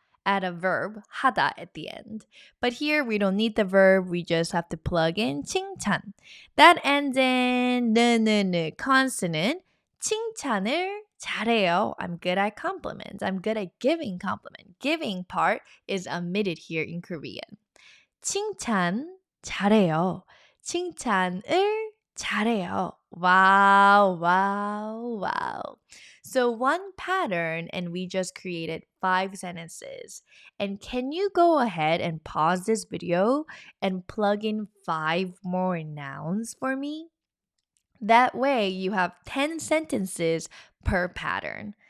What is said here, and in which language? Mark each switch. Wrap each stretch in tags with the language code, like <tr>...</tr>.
<en>Add a verb, 하다 at the end. But here, we don't need the verb. We just have to plug in 칭찬. That ends in 느 consonant. 칭찬을 잘해요. I'm good at compliments. I'm good at giving compliment. Giving part is omitted here in Korean.</en> <ko>칭찬 잘해요. 칭찬을 잘해요.</ko> <en>Wow, wow, wow. So one pattern, and we just created 5 sentences. And can you go ahead and pause this video and plug in 5 more nouns for me? That way, you have 10 sentences per pattern.</en>